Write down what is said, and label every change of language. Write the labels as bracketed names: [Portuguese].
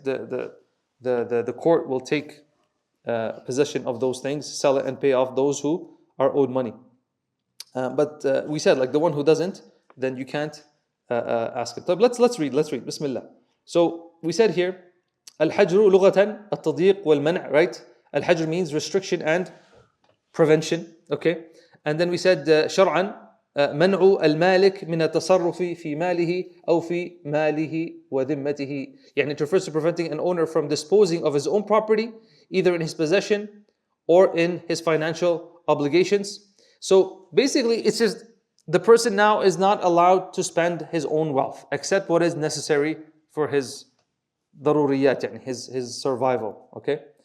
[English] The court will take possession of those things, sell it and pay off those who are owed money. But we said like the one who doesn't, then you can't ask it. طيب, let's read. Bismillah. So we said here, [Arabic] al-hajru lughatan at-tadyiq wal-man', [English] right? Al-hajr means restriction and prevention, okay? And then we said shar'an [Arabic] منع المالك من التصرف في ماله أو في ماله وذمته. [English] يعني it refers to preventing an owner from disposing of his own property, either in his possession or in his financial obligations. So basically it's just the person now is not allowed to spend his own wealth except what is necessary for his ضروريات, يعني his survival, okay?